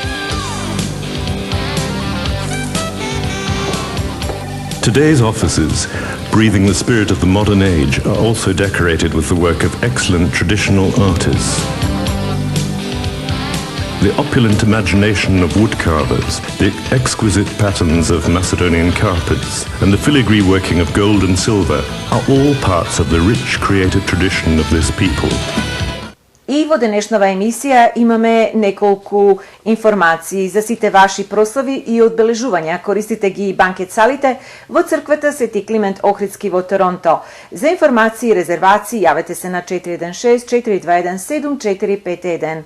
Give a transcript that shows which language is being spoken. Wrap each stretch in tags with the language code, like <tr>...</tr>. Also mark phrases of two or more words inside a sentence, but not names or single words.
<en>Today's offices, breathing the spirit of the modern age, are also decorated with the work of excellent traditional artists. The opulent imagination of woodcarvers, the exquisite patterns of Macedonian carpets, and the filigree working of gold and silver are all parts of the rich creative tradition of this people.</en> <mk>И во денешнава емисија имаме неколку информации за сите ваши прослави и одбележувања. Користите ги банкет салите во црквата Свети Климент Охридски во Торонто. За информации и резервации јавете се на 416-421-7451.</mk>